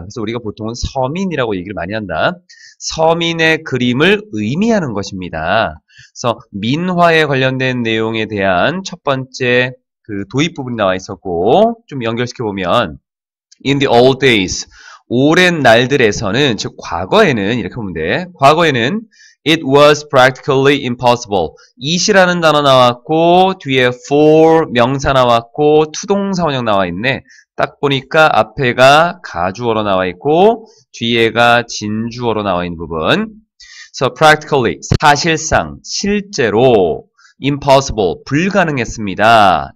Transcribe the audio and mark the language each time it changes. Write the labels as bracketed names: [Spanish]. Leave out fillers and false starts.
[Korean] 그래서 우리가 보통은 서민이라고 얘기를 많이 한다. 서민의 그림을 의미하는 것입니다. 그래서 민화에 관련된 내용에 대한 첫 번째 그 도입 부분이 나와 있었고 좀 연결시켜 보면 [English] in the old days [Korean] 오랜 날들에서는 즉 과거에는 이렇게 보면 돼. 과거에는 [English] It was practically impossible. [Korean] it이라는 단어 나왔고 뒤에 for 명사 나왔고 투동사 원형 나와 있네. 딱 보니까 앞에가 가주어로 나와 있고 뒤에가 진주어로 나와 있는 부분. [English] So practically [Korean] 사실상 실제로 impossible 불가능했습니다.